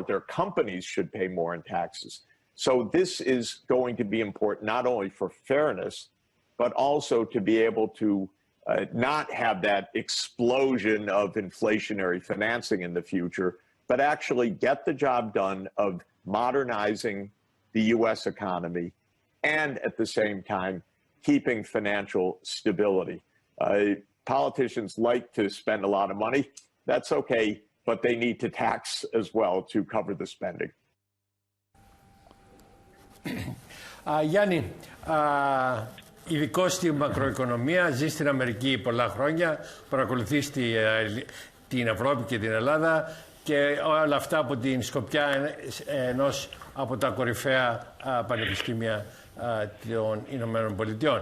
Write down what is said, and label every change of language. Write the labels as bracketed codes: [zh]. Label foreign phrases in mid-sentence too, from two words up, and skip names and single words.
[en] Their companies should pay more in taxes. So this is going to be important, not only for fairness, but also to be able to not have that explosion of inflationary financing in the future, but actually get the job done of modernizing the U.S. economy and at the same time keeping financial stability. Politicians like to spend a lot of money. That's okay, but they need to tax as well to cover the spending. [el] Γιάννη, ειδικό στη μακροοικονομία, ζει στην Αμερική πολλά χρόνια, παρακολουθείς την Ευρώπη και την Ελλάδα και όλα αυτά από την σκοπιά ενός από τα κορυφαία πανεπιστήμια των Ηνωμένων Πολιτειών.